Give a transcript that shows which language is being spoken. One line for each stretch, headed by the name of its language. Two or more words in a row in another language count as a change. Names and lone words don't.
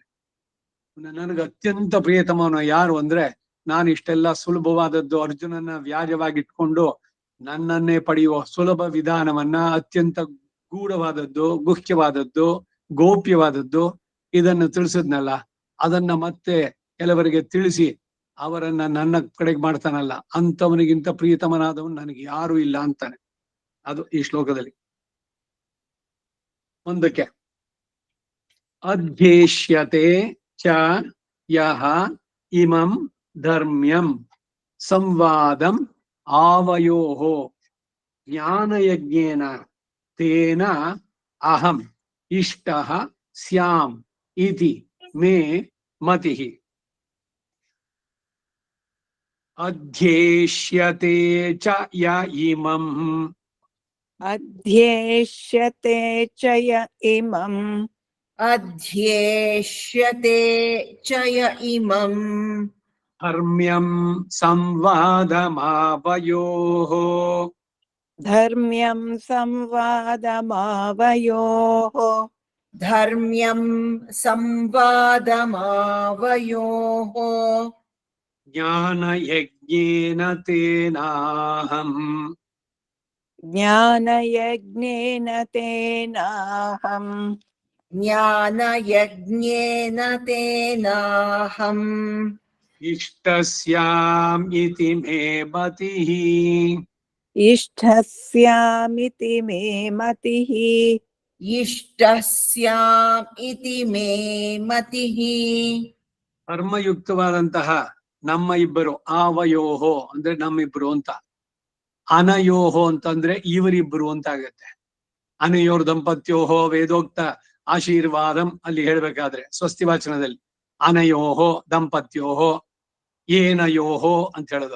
Kannada: ನನಗೆ ಅತ್ಯಂತ ಪ್ರಿಯತಮನು ಯಾರು ಅಂದ್ರೆ, ನಾನು ಇಷ್ಟೆಲ್ಲ ಸುಲಭವಾದದ್ದು ಅರ್ಜುನನ ವ್ಯಾಜವಾಗಿಟ್ಕೊಂಡು ನನ್ನನ್ನೇ ಪಡೆಯುವ ಸುಲಭ ವಿಧಾನವನ್ನ, ಅತ್ಯಂತ ಗೂಢವಾದದ್ದು, ಗುಹ್ಯವಾದದ್ದು, ಗೋಪ್ಯವಾದದ್ದು ಇದನ್ನು ತಿಳಿಸಿದ್ನಲ್ಲ, ಅದನ್ನ ಮತ್ತೆ ಕೆಲವರಿಗೆ ತಿಳಿಸಿ ಅವರನ್ನ ನನ್ನ ಕಡೆಗೆ ಮಾಡ್ತಾನಲ್ಲ, ಅಂತವನಿಗಿಂತ ಪ್ರಿಯತಮನಾದವನು ನನಗೆ ಯಾರು ಇಲ್ಲ ಅಂತಾನೆ. ಅದು ಈ ಶ್ಲೋಕದಲ್ಲಿ.
Sanskrit: ಮುಂದಕ್ಕೆ ಅಧ್ಯೇಷ್ಯತೆ ಚ ಯಹ ಇಮಂ ಧರ್ಮ್ಯಂ ಸಂವಾದಂ ಆವಯೋಃ ಜ್ಞಾನಯಜ್ಞೇನ ತೇನ ಅಹಂ ಇಷ್ಟಃ ಸ್ಯಾಮ್ ಇತಿ ಮೇ ಮತಿಃ. ಅಧ್ಯೇಷ್ಯತೆ ಚ ಯ ಇಮಂ ಅಧ್ಯೇಷ್ಯತೆ ಚ ಯ ಇಮಂ ಅಧ್ಯೇಷ್ಯತೆ ಚ ಯ ಇಮಂ ಧರ್ಮ್ಯಂ ಸಂವಾದಮಾವಯೋಃ ಧರ್ಮ್ಯಂ ಸಂವಾದಮಾವಯೋಃ ಧರ್ಮ್ಯಂ ಸಂವಾದಮಾವಯೋಃ ಜ್ಞಾನಯಜ್ಞೇನ ತೇನಾಹಂ ಜ್ಞಾನಯಜ್ಞೇನ ತೇನಾಹಂ ಜ್ಞಾನಯಜ್ಞೇನ ತೇನಾಹಂ ಇಷ್ಟಸ್ಯಾಮ್ ಇತಿ ಮೇ ಮತಿಃ. ಇಷ್ಟಸ್ಯಾಮಿತಿ ಮೇ ಮತಿಃ ಇಷ್ಟಸ್ಯಾಂ ಇತಿ ಮೇ ಮತಿಃ.
Kannada: ಕರ್ಮಯುಕ್ತವಾದಂತಹ ನಮ್ಮ ಇಬ್ಬರು, ಆವಯೋಹೋ ಅಂದ್ರೆ ನಮ್ಮಿಬ್ರು ಅಂತ, ಅನಯೋಹೋ ಅಂತಂದ್ರೆ ಇವರಿಬ್ರು ಅಂತ ಆಗತ್ತೆ.
Sanskrit: ಅನಯೋರ್ ದಂಪತ್ಯೋಹೋ ವೇದೋಕ್ತ ಆಶೀರ್ವಾದಂ
Kannada: ಅಲ್ಲಿ ಹೇಳ್ಬೇಕಾದ್ರೆ ಸ್ವಸ್ತಿ ವಾಚನದಲ್ಲಿ
Sanskrit: ಅನಯೋಹೋ ದಂಪತ್ಯೋಹೋ ಏನಯೋಹೋ
Kannada: ಅಂತ ಹೇಳೋದು.